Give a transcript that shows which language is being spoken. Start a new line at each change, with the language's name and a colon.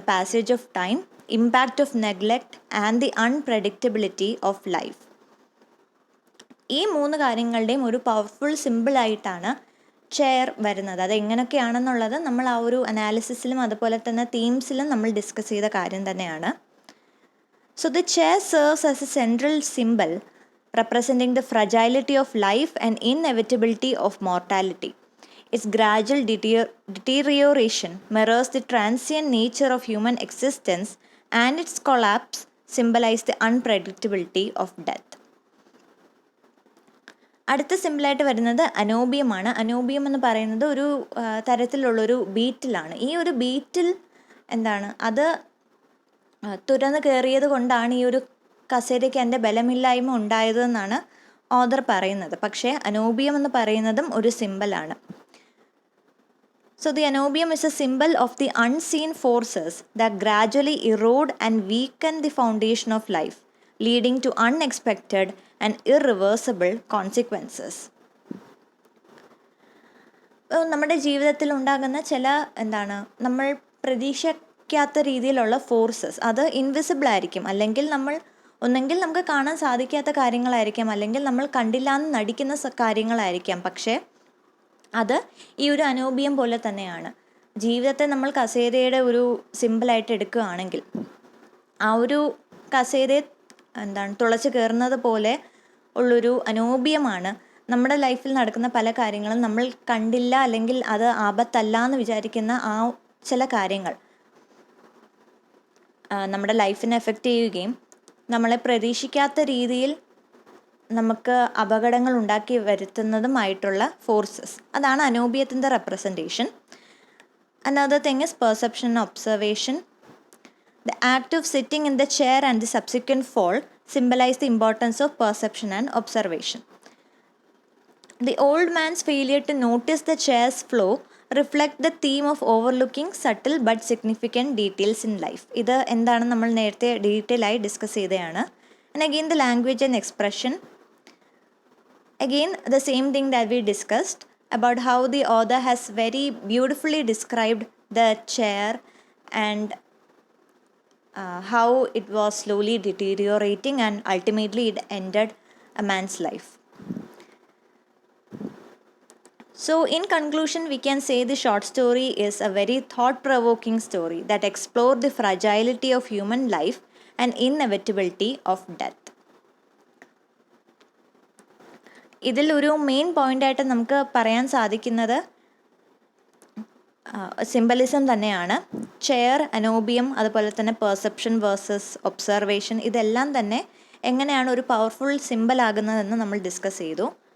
English: Passage of time, impact of neglect and the unpredictability of life.
Malayalam: ഈ മൂന്ന് കാര്യങ്ങളുടെയും ഒരു പവർഫുൾ സിമ്പിളായിട്ടാണ് ചെയർ വരുന്നത്. അത് എങ്ങനെയൊക്കെയാണെന്നുള്ളത് നമ്മൾ ആ ഒരു അനാലിസിസിലും അതുപോലെ തന്നെ തീംസിലും നമ്മൾ ഡിസ്കസ് ചെയ്ത കാര്യം തന്നെയാണ്.
English: So the chair serves as a central symbol representing the fragility of life and inevitability of mortality. Its gradual deterioration mirrors the transient nature of human existence, and its collapse symbolizes the unpredictability of death.
Malayalam: അടുത്ത സിമ്പിളായിട്ട് വരുന്നത് അനോബിയമാണ്. അനോബിയം എന്ന് പറയുന്നത് ഒരു തരത്തിലുള്ളൊരു ബീറ്റിലാണ്. ഈ ഒരു ബീറ്റിൽ എന്താണ്, അത് തുരന്ന് കയറിയത് കൊണ്ടാണ് ഈ ഒരു കസേരയ്ക്ക് എൻ്റെ ബലമില്ലായ്മ ഉണ്ടായതെന്നാണ് ഓഥർ പറയുന്നത്. പക്ഷേ അനോബിയം എന്ന് പറയുന്നതും ഒരു സിമ്പിളാണ്.
English: So the anobium is a symbol of the unseen forces that gradually erode and weaken the foundation of life, leading to unexpected and irreversible consequences.
Malayalam: നമ്മുടെ ജീവിതത്തിൽ ഉണ്ടാകുന്ന ചില നമ്മൾ പ്രതീക്ഷിക്കാത്ത രീതിയിലുള്ള ഫോഴ്സസ്, അത് ഇൻവിസിബിൾ ആയിരിക്കും. അല്ലെങ്കിൽ ഒന്നെങ്കിൽ നമുക്ക് കാണാൻ സാധിക്കാത്ത കാര്യങ്ങളായിരിക്കാം, അല്ലെങ്കിൽ നമ്മൾ കണ്ടില്ല എന്ന് നടിക്കുന്ന കാര്യങ്ങളായിരിക്കാം. പക്ഷേ അത് ഈ ഒരു അനോബിയം പോലെ തന്നെയാണ്. ജീവിതത്തെ നമ്മൾ കസേരയുടെ ഒരു സിമ്പിളായിട്ട് എടുക്കുകയാണെങ്കിൽ ആ ഒരു കസേരയെ തുളച്ച് കയറുന്നത് പോലെ ഉള്ളൊരു അനോബിയമാണ് നമ്മുടെ ലൈഫിൽ നടക്കുന്ന പല കാര്യങ്ങളും നമ്മൾ കണ്ടില്ല, അല്ലെങ്കിൽ അത് ആപത്തല്ല എന്ന് വിചാരിക്കുന്ന ആ ചില കാര്യങ്ങൾ നമ്മുടെ ലൈഫിനെ എഫക്റ്റ് ചെയ്യുകയും നമ്മളെ പ്രതീക്ഷിക്കാത്ത രീതിയിൽ നമുക്ക് അപകടങ്ങൾ ഉണ്ടാക്കി വരുത്തുന്നതുമായിട്ടുള്ള ഫോഴ്സസ്. അതാണ് അനോബിയത്തിൻ്റെ representation.
English: Another thing is perception and observation. The act of sitting in the chair and the subsequent fall symbolize the importance of perception and observation. The old man's failure to notice the chair's flow reflect the theme of overlooking subtle but significant details in life.
Malayalam: ഇത് എന്താണ് നമ്മൾ നേരത്തെ detail ആയി discuss ചെയ്തതാണ്.
English: And again the language and expression. Again the same thing that we discussed about how the author has very beautifully described the chair and how it was slowly deteriorating and ultimately it ended a man's life. So in conclusion, we can say the short story is a very thought-provoking story that explored the fragility of human life and inevitability of death.
Malayalam: ഇതിൽ ഒരു main പോയിൻ്റായിട്ട് നമുക്ക് പറയാൻ സാധിക്കുന്നത് symbolism തന്നെയാണ്. Chair, അനോബിയം, അതുപോലെ തന്നെ perception versus observation, ഇതെല്ലാം തന്നെ എങ്ങനെയാണ് ഒരു പവർഫുൾ സിംബൽ ആകുന്നതെന്ന് നമ്മൾ ഡിസ്കസ് ചെയ്തു.